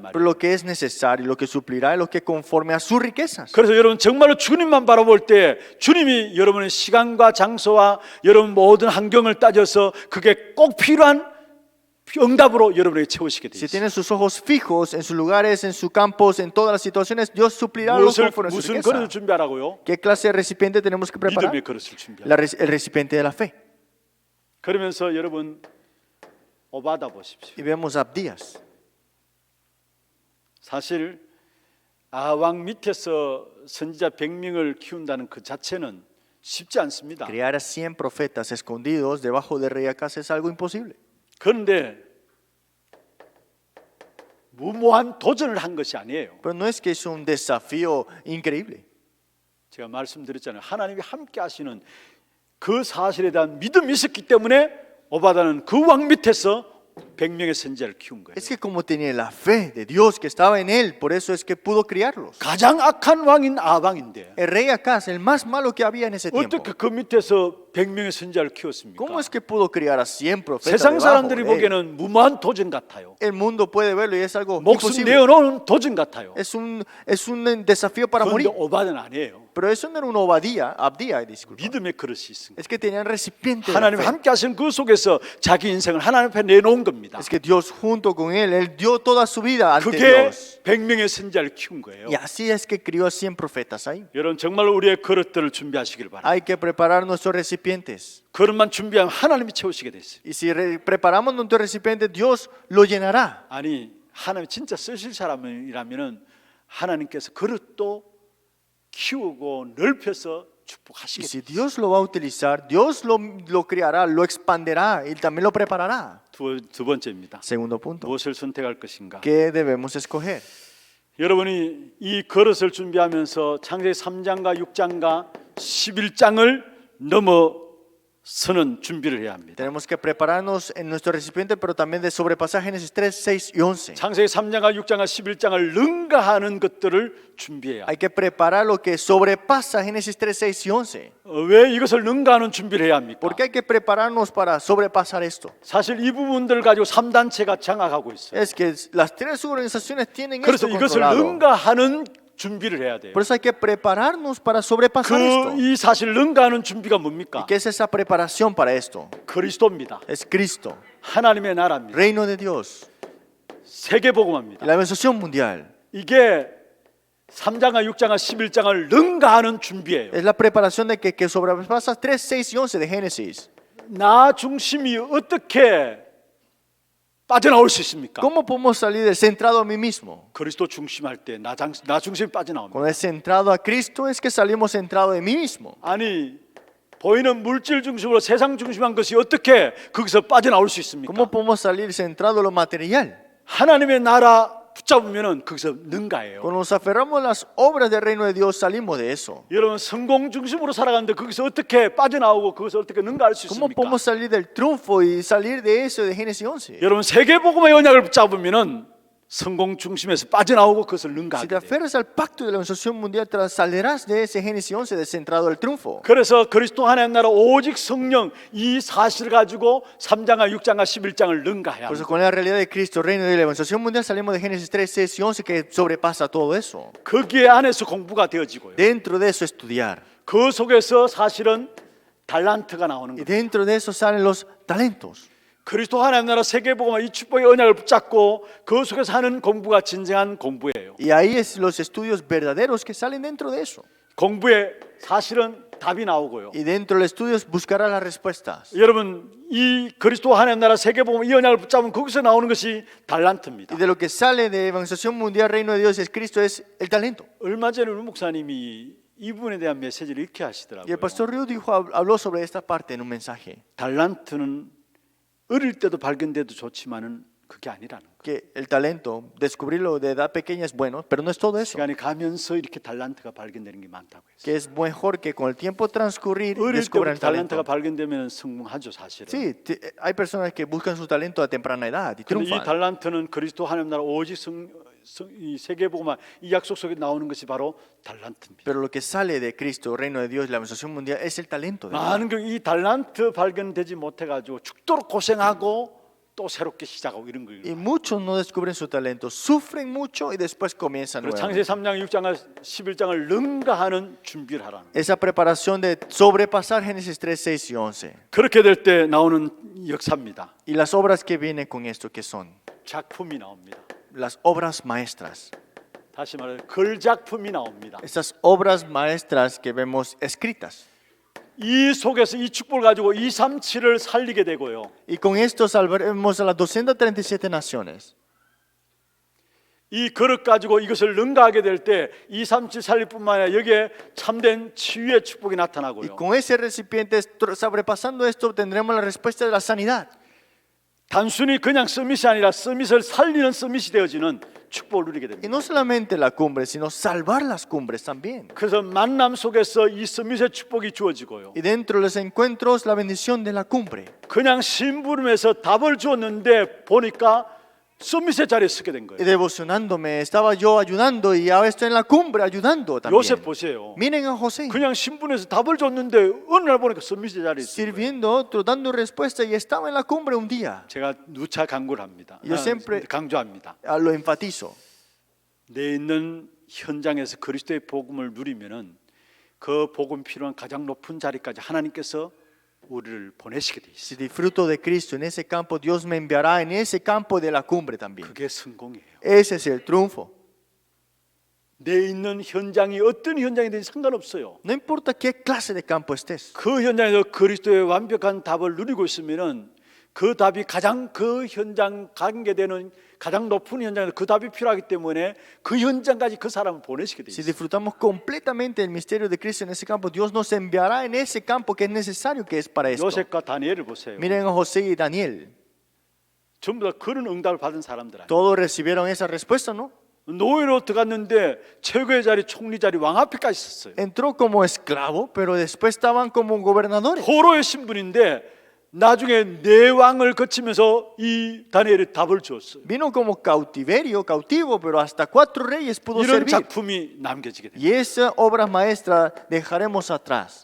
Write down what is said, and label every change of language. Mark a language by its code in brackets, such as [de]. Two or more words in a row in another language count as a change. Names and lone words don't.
[es] Pero [ko] 말이에요. [es] lo que es necesario, lo que suplirá es lo que conforme a sus riquezas. [ko] 그래서 여러분 정말로 주님만 바라볼 때 주님이 여러분의 시간과 장소와 여러분 모든 환경을 따져서 그게 꼭 필요한 응답으로 여러분에게 채우시게 돼 [es] Si [ko] 있어요. [es] tienen sus ojos fijos en sus lugares, en sus campos, en todas las situaciones, Dios suplirá lo conforme a su [ko] 무슨 [es] riqueza. [ko] 그릇을 준비하라고요? [es] ¿Qué clase de recipiente tenemos que preparar? [ko] 믿음의 그릇을 준비하라. [es] El recipiente de la fe. [ko] 그러면서 여러분 오바다 보십시오. [es] Y vemos a Abdías. [ko] 사실 아왕 밑에서 선지자 100명을 키운다는 그 자체는 쉽지 않습니다. [es] Criar a 100 profetas escondidos debajo de rey Acaz es algo imposible. [ko] 그런데 무모한 도전을 한 것이 아니에요. [es] Pero no es que es un desafío increíble. [ko] 제가 말씀드렸잖아요. 하나님이 함께 하시는 그 사실에 대한 믿음이 있었기 때문에 오바다는 그 왕 밑에서 100명의 선지자를 키운 거예요. [es] Es que como tenía la fe de Dios que estaba en él, por eso es que pudo criarlos. [ko] 가장 악한 왕인 아방인데 [es] El rey Acaz, el más malo que había en ese tiempo. [ko] 어떻게 그 밑에서 100명의 선지자를 키웠습니까? [es] ¿Cómo es que pudo criar a 100 profetas [ko] 세상 [es] debajo [ko] 사람들이 [es] de él? [ko] 보기에는 무모한 도전 같아요. [es] El mundo puede verlo y es algo [ko] 목숨 [es] imposible. [ko] 내어놓은 도전 같아요. [es] Es un desafío para [ko] 그런데 [es] morir. [ko] 오바는 아니에요. [es] Pero eso no era un Abdía, disculpa. [ko] 믿음의 그릇이 있습니다. [es] Es que tenían recipiente de la [ko] 하나님 [es] fe. [ko] 함께 하신 그 속에서 자기 인생을 하나님 앞에 내놓은 겁니다. [es] Es que Dios junto con él dio toda su vida ante [ko] 그게 [es] Dios. [ko] 100명의 선지자를 키운 거예요. [es] Y así es que crió a 100 profetas ahí. [ko] 여러분 정말로 우리의 그릇들을 준비하시길 바랍니다. [es] Hay que preparar nuestros recipientes. [ko] 그릇만 준비하면 하나님이 채우시게 돼 있어요. [es] Y si preparamos nuestro recipiente, Dios lo llenará. [ko] 아니 하나님 진짜 쓰실 사람이라면은 하나님께서 그릇도 키우고 넓혀서 [es] Y [ko] 축복하시게 [es] si [ko] 돼 있어요. [es] Dios lo va a utilizar, Dios lo criará, lo expanderá y también lo preparará. [ko] 두 번째입니다. [es] Segundo punto. [ko] 무엇을 선택할 것인가? [es] ¿Qué debemos escoger? [ko] 여러분이 이 그릇을 준비하면서 창세기 3장과 6장과 11장을 넘어서는 준비를 해야 합니다. [es] Tenemos que prepararnos en nuestro recipiente, pero también de sobrepasar Génesis 3, 6 y 11. [ko] 창세기 3장과 6장과 11장을 능가하는 것들을 준비해야 [es] Hay que preparar lo que sobrepasa Génesis 3, 6 y 11. [ko] 왜 이것을 능가하는 준비를 해야 합니까? [es] ¿Por qué hay que prepararnos para sobrepasar esto? [ko] 사실 이 부분들 가지고 3단체가 장악하고 있어요. [es] Es que las tres organizaciones tienen [ko] 그래서 [es] esto [ko] 이것을 [es] controlado. [ko] 능가하는 준비를 해야 돼요. [es] Por eso hay que prepararnos para sobrepasar esto. [ko] 이 사실 능가하는 준비가 뭡니까? [es] ¿Y qué es esa preparación para esto? [ko] 그리스도입니다. [es] Es Cristo, [ko] 하나님의 나라입니다. [es] reino de Dios, [ko] 세계 복음합니다. [es] la organización mundial. [ko] 이게 3장과 6장과 11장을 능가하는 준비예요. [es] Es la preparación de que sobrepasa 3, 6 y 11 de Génesis. [ko] 나 중심이 어떻게 빠져나올 수 있습니까? [es] ¿Cómo podemos salir del centrado a mí mismo? [ko] 그리스도 중심할 때 나 중심이 빠져나옵니다. [es] Cuando es centrado a Cristo es que salimos centrado de mí mismo. [ko] 아니 보이는 물질 중심으로 세상 중심한 것이 어떻게 거기서 빠져나올 수 있습니까? [es] ¿Cómo podemos salir centrado a lo material? [ko] 하나님의 나라 붙잡으면은 거기서 능가해요. [es] Cuando nos aferramos a las obras del reino de Dios salimos de eso. [ko] 여러분 성공 중심으로 살아가는데 거기서 어떻게 빠져나오고 거기서 어떻게 능가할 수 [es] ¿Cómo [ko] 있습니까? [es] podemos salir del triunfo y salir de eso de Génesis 11? [ko] 여러분 세계복음의 언약을 붙잡으면은 성공 중심에서 빠져나오고 그것을 [es] Si te [ko] 능가하게 돼요. [es] aferras al pacto de la organización mundial, saldrás de ese Génesis 11 descentrado del triunfo. [ko] 그래서 그리스도 하나님 나라 오직 성령 이 사실을 가지고 3장과 6장과 11장을 능가해야 [es] Por eso [ko] 합니다. [es] con la realidad de Cristo, reino de la organización mundial, salimos de Génesis 3, 6 y 11 que sobrepasa todo eso. [ko] 거기에 안에서 공부가 되어지고요. [es] Dentro de eso estudiar. [ko] 그 속에서 사실은 달란트가 나오는 [es] Y [ko] 거예요. [es] dentro de eso salen los talentos. [ko] 그리스도 하나님 나라 세계복음과 이 축복의 언약을 붙잡고 그 속에서 하는 공부가 진정한 공부예요. [es] Y ahí es los estudios verdaderos que salen dentro de eso. [ko] 공부에 사실은 답이 나오고요. [es] Y dentro del estudio buscarás las respuestas. [ko] 여러분 이 그리스도 하나님 나라 세계복음 이 언약을 붙잡으면 거기서 나오는 것이 달란트입니다. [es] Y de lo que sale de evangelización mundial, reino de Dios es Cristo, es el talento. [ko] 얼마 전에 우리 목사님이 이 부분에 대한 메시지를 이렇게 [es] Y el [ko] 하시더라고요. [es] pastor Río habló sobre esta parte en un mensaje. [ko] 달란트는 어릴 때도 발견돼도 좋지만은 그게 아니라는 거예요. [es] Que el talento, descubrirlo de edad pequeña es bueno, pero no es todo eso. [ko] 시간이 가면서 이렇게 달란트가 발견되는 게 많다고 했어요. [es] Que es mejor que con el tiempo transcurrir [ko] 어릴 [es] descubran [ko] 때부터 [es] el [ko] 달란트가 [es] talento. [ko] 발견되면 성공하죠 사실은. [es] Sí, hay personas que buscan su talento a temprana edad y [ko] 근데 이 [es] triunfan. [ko] 달란트는 그리스도 하나님 나라 오직 이 세계복음화 이 약속 속에 나오는 것이 바로 달란트입니다. [es] Pero lo que sale de Cristo, reino de Dios, la organización mundial, es el talento. De verdad. [ko] 많은 이 달란트 발견되지 못해가지고 죽도록 고생하고 또 새롭게 시작하고 이런 거예요. [es] Y muchos no descubren su talento, sufren mucho y después comienzan [ko] 그래서 [es] nuevamente. [ko] 창세기 3장, 6장과 11장을 능가하는 준비를 하라는 거예요. [es] Esa preparación de sobrepasar Génesis 3, 6 y 11. [ko] 그렇게 될 때 나오는 역사입니다. [es] Y las obras que vienen con esto, ¿qué son? [ko] 작품이 나옵니다. [es] Las obras maestras. [ko] 다시 말해 글작품이 나옵니다. [es] Esas obras maestras que vemos escritas. [ko] 이 속에서 이 축복을 가지고 237을 살리게 되고요. [es] Y con esto salvaremos a las 237 naciones. [ko] 이 그릇 가지고 이것을 능가하게 될 때 237 살릴 뿐만 아니라 여기에 참된 치유의 축복이 [es] Y [ko] 나타나고요. [es] con ese recipiente, sobrepasando esto, tendremos la respuesta de la sanidad. [ko] 단순히 그냥 서밋이 아니라 서밋을 살리는 서밋이 되어지는 축복을 누리게 [es] Y [ko] 됩니다. [es] no solamente la cumbre, sino salvar las cumbres también. [ko] 그래서 만남 속에서 이 서밋의 축복이 주어지고요. [es] Y dentro de los encuentros, la bendición de la cumbre. [ko] 그냥 심부름해서 답을 주었는데 보니까 서밋의 자리에 서게 된 [es] Y [ko] 거예요. [es] devocionándome, estaba yo ayudando y ahora estoy en la cumbre ayudando también. [ko] 요셉 보세요. [es] Miren a José, [ko] 그냥 신분에서 답을 줬는데 어느 날 보니까 서밋의 자리에 있어요. [es] sirviendo a otro, dando respuesta y estaba en la cumbre un día. [ko] 제가 누차 강구를 합니다. [es] Yo siempre- [ko] 강조합니다. [es] Lo enfatizo. [ko] 내 있는 현장에서 그리스도의 복음을 누리면은 그 복음 필요한 가장 높은 자리까지 하나님께서 우리를 보내시게 돼 있어요. [es] Si disfruto de Cristo en ese campo, Dios me enviará en ese campo de la cumbre también. [ko] 그게 성공이에요. [es] Ese es el triunfo. [ko] 내 있는 현장이 어떤 현장이든지 상관없어요. [es] No importa qué clase de campo estés. [ko] 그 현장에서 그리스도의 완벽한 답을 누리고 있으면은 그 답이 가장 그 현장 관계되는 가장 높은 현장에서 그 답이 필요하기 때문에 그 현장까지 그 사람을 보내시게 돼 [es] Si [ko] 있어요. [es] disfrutamos completamente del misterio de Cristo en ese campo, Dios nos enviará en ese campo que es necesario que es para esto. [ko] 요셉과 다니엘을 보세요. [es] Miren a José y Daniel. [ko] 전부 다 그런 응답을 받은 사람들 아니에요. [es] Todos recibieron esa respuesta, ¿no? [ko] 노예로 들어갔는데 최고의 자리, 총리 자리, 왕 앞에까지 있었어요. [es] Entró como esclavo, pero después estaban como gobernadores. [ko] 포로의 신분인데 나중에 내왕을 거치면서 이 다니엘이 답을 주었어요. [es] Vino como cautiverio, cautivo, pero hasta 4 reyes pudo [ko] 이런 [es] servir. [ko] 작품이 남겨지게 됩니다. [es] Y esa obra maestra dejaremos atrás.